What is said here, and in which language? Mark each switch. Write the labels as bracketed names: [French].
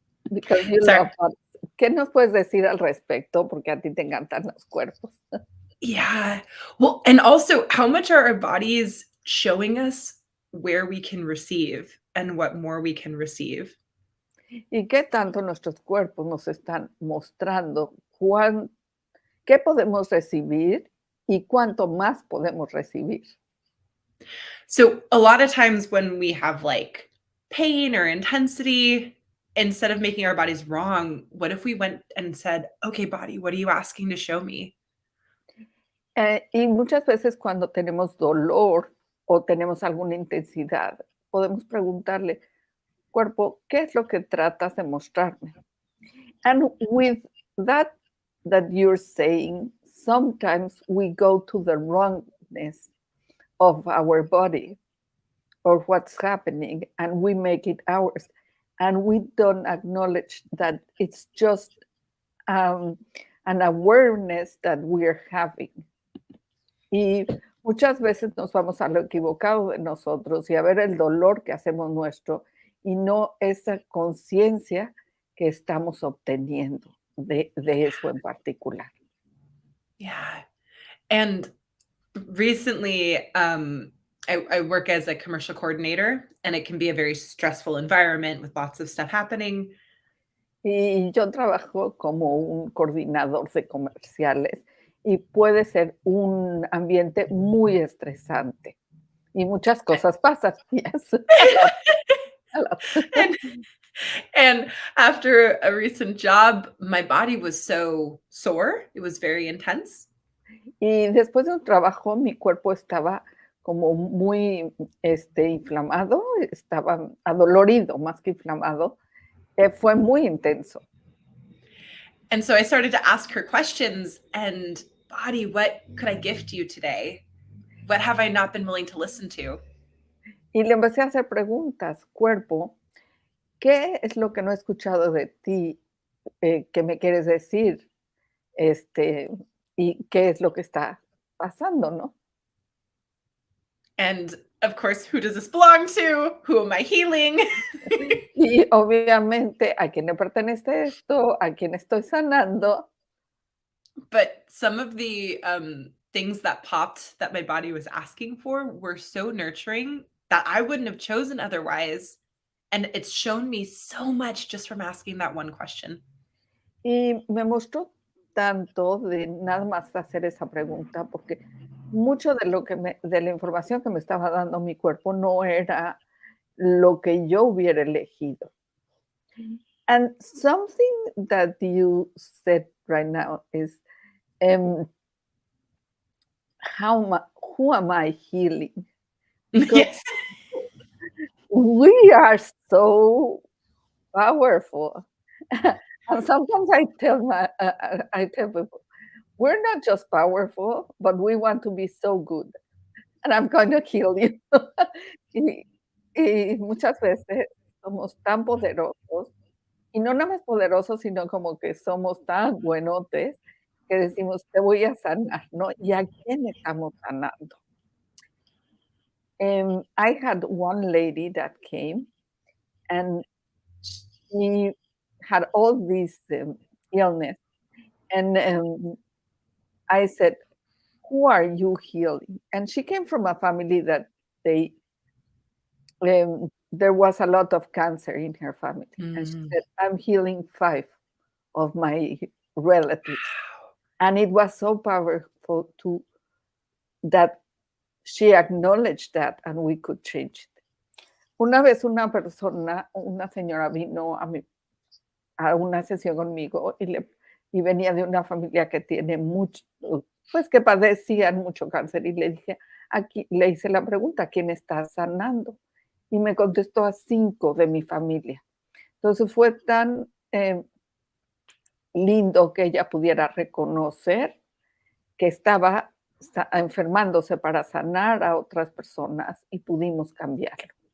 [English] Because you love bodies. [Spanish] ¿Qué nos puedes decir al respecto? Porque a ti te encantan los cuerpos. [English] Yeah. Well, and also how much are our bodies showing us where we can receive and what more we can receive? [Spanish] ¿Y qué tanto nuestros cuerpos nos están mostrando qué podemos recibir y cuánto más podemos recibir? [English] So a lot of times when we have like pain or intensity, instead of making our bodies wrong, what if we went and said, okay, body, what are you asking to show me? [Spanish] Y muchas veces cuando tenemos dolor o tenemos alguna intensidad, podemos preguntarle, cuerpo, ¿qué es lo que tratas de mostrarme? [English] And with that you're saying, sometimes we go to the wrongness of our body. or what's happening, and we make it ours. And we don't acknowledge that it's just an awareness that we're having. [Spanish] Y muchas veces nos vamos a lo equivocado de nosotros y a ver el dolor que hacemos nuestro y no esa conciencia que estamos obteniendo de eso en particular. [English] Yeah. And recently, I work as a commercial coordinator, and it can be a very stressful environment with lots of stuff happening. [Spanish] Y yo trabajo como un coordinador de comerciales y puede ser un ambiente muy estresante y muchas cosas pasan. [English] Yes. A lot. And after a recent job, my body was so sore. It was very intense. [Spanish] Y después de un trabajo, mi cuerpo estaba como muy inflamado, estaba adolorido más que inflamado. Fue muy intenso. [English] And so I started to ask her questions and, body, what could I gift you today? What have I not been willing to listen to? [Spanish] Y le empecé a hacer preguntas, cuerpo, ¿qué es lo que no he escuchado de ti que me quieres decir? Y qué es lo que está pasando, ¿no? [English] And of course, who does this belong to? Who am I healing? [Spanish] Y obviamente, ¿a quién le pertenece esto? ¿A quién estoy sanando? [English] But some of the things that popped that my body was asking for were so nurturing that I wouldn't have chosen otherwise. And it's shown me so much just from asking that one question. [Spanish] Y me mostró tanto de nada más hacer esa pregunta, porque mucho de de la información que me estaba dando mi cuerpo no era lo que yo hubiera elegido. [English] And something that you said right now is, who am I healing? Because Yes. we are so powerful. And sometimes I tell people, we're not just powerful, but we want to be so good. And I'm going to heal you. [Spanish] y muchas veces somos tan poderosos, y no nada más poderosos, sino como que somos tan buenotes que decimos, te voy a sanar, ¿no? ¿Y a quién estamos sanando? [English] I had one lady that came, and she had all this illness. And I said, who are you healing? And she came from a family that there was a lot of cancer in her family. And she said, I'm healing 5 of my relatives. And it was so powerful that she acknowledged that and we could change it. [Spanish] Una vez una señora vino a una sesión conmigo y venía de una familia que tiene mucho, pues que padecían mucho cáncer, y le dije, le hice la pregunta, ¿quién está sanando? Y me contestó a 5 de mi familia. Entonces fue tan lindo que ella pudiera reconocer que estaba enfermándose para sanar a otras personas y pudimos cambiarlo.